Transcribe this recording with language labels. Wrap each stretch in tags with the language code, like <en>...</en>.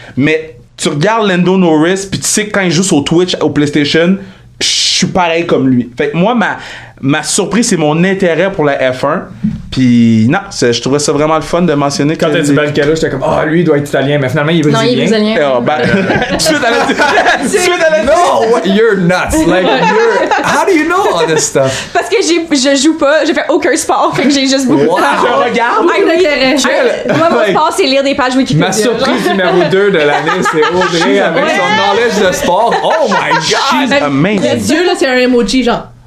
<fr>Mais tu regardes Lando Norris, puis tu sais que quand il joue sur Twitch au PlayStation, je suis pareil comme lui. Fait que moi, ma surprise, c'est mon intérêt pour la F1. Puis non, je trouvais ça vraiment le fun de mentionner. Quand t'as dit Barrichello, j'étais comme, lui, il doit être italien, mais finalement, il est brésilien. Non, il est brésilien. Suite à la</fr> <en>No, you're nuts. Like, how do you know all this stuff?</en> <fr>Parce que je joue pas, je fais aucun sport, fait que j'ai juste beaucoup de Wow. temps. Je regarde. Moi, mon sport, c'est lire des pages Wikipédia. Ma surprise numéro 2 de l'année, c'est Audrey avec son knowledge de sport.</fr> <en>Oh my god! She's amazing.</en> <fr>Le dieu, là, c'est un emoji, genre.</fr>